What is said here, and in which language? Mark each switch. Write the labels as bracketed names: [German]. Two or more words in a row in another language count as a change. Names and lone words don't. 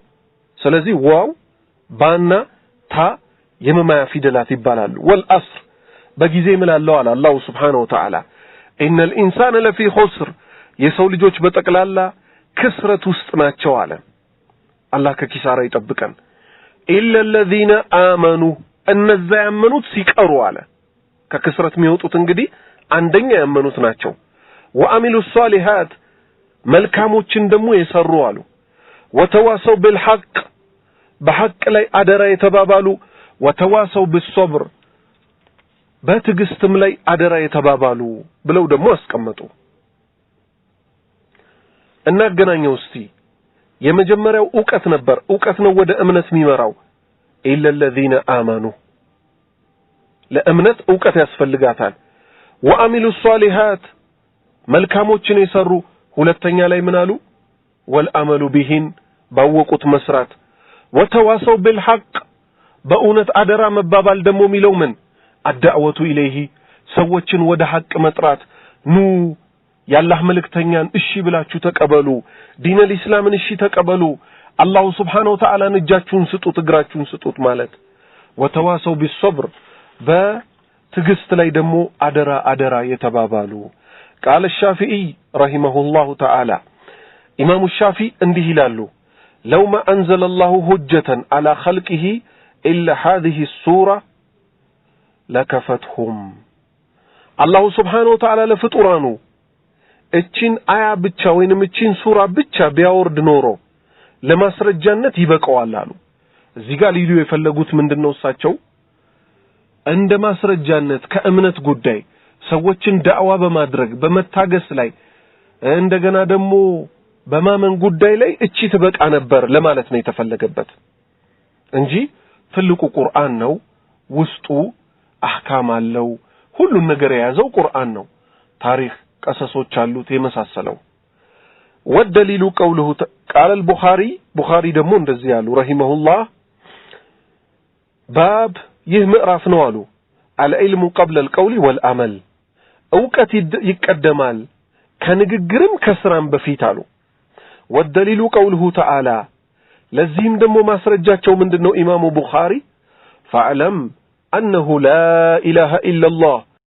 [Amharic] ስለዚህ ዋው ባና ታ የመማያ ፊደላት ይባላሉ ወልዐስር በጊዜ እምላለው አለ አላህ [Arabic] سبحانه وتعالى إن الإنسان لفي خسر [Amharic] የሰው ልጆች በጠቅላላ ክስረት ውስጥ ናቸው አለ አላህ ከኪሳራ ይጠብቀን [Arabic] إلا الذين آمنوا [Amharic] እነዛ ያመኑት ሲቀሩ አለ ከክስረት የሚወጡት እንግዲህ አንደኛ ያመኑት ናቸው [Arabic] وعملوا الصالحات [Amharic] መልካሞችን ደግሞ የሰሩ አሉ [Arabic] وتواصوا بالحق بحق [Amharic] ላይ አደራ የተባባሉ [Arabic] وتواصوا بالصبر [Amharic] በትግስትም ላይ አደራ የተባባሉ ብለው ደግሞ አስቀመጡ። እናገናኘው እስቲ። የመጀመሪያው ዕውቀት ነበር። ዕውቀት ነው ወደ እምነት የሚመራው። [Arabic] إلا الذين آمنوا [Amharic] ለእምነት ዕውቀት ያስፈልጋታል። [Arabic] وعملوا الصالحات [Amharic] መልካሞችን የሰሩ ሁለተኛ ላይ ምን አሉ? [Arabic] والعمل به [Amharic] ባወቁት መስራት። [Arabic] وتواصوا بالحق [Amharic] በእውነት አደራ መባባል ደግሞ የሚለው ምን? [Arabic] والدعوة إليه [Amharic] ሰዎችን ወደ ሐቅ መጥራት። ኑ ያላህ መልእክተኛን እሺ ብላችሁ ተቀበሉ። [Arabic] دين الإسلام [Amharic] እሺ ተቀበሉ። [Arabic] الله سبحانه وتعالى [Amharic] እጃችሁን ስጡት እግራችሁን ስጡት ማለት። [Arabic] وتواصوا بالصبر [Amharic] በትግስት ላይ ደግሞ አደራ [Arabic] የተባባሉ። قال الشافعي رحمه الله تعالى إمام الشافعي [Amharic] እንዲህ ይላሉ [Arabic] لو ما أنزل الله حجة على خلقه إلا هذه السورة لكفتهم الله سبحانه وتعالى [Amharic] ለፍጡራኑ እቺን አያ ብቻ ወይንም እቺን ሱራ ብቻ ቢያወርድ ኖሮ ለማስረጃነት ይበቃዋል አሉ። እዚህ ጋር ሊሉ የፈለጉት ምንድነው? እሳቸው እንደ ማስረጃነት ከእምነት ጉዳይ ሰዎችን ዳዕዋ በማድረግ በመታገስ ላይ እንደገና ደግሞ በማመን ጉዳይ ላይ እቺ ትበቃ ነበር ለማለት ነው የተፈለገበት እንጂ ትልቁ ቁርአን ነው። ውስጡ አህካም አለው። ሁሉን ነገር የያዘው ቁርአን ነው። ታሪክ ቀሰሶች አሉት የመሳሰለው። [Arabic] والدليل قوله قال البخاري [Amharic] ደግሞ እንደዚህ ያሉ [Arabic] رحمه الله [Amharic] باب ይህ ምዕራፍ ነው አሉ [Arabic] العلم قبل القول والعمل [Amharic] ዕውቀት ይቀደማል ከንግግርም ከስራም በፊት አሉ። [Arabic] والدليل قوله تعالى [Amharic] ለዚህም ደግሞ ማስረጃቸው ምንድነው? [Arabic] ኢማሙ ቡኻሪ فاعلم انه لا اله الا الله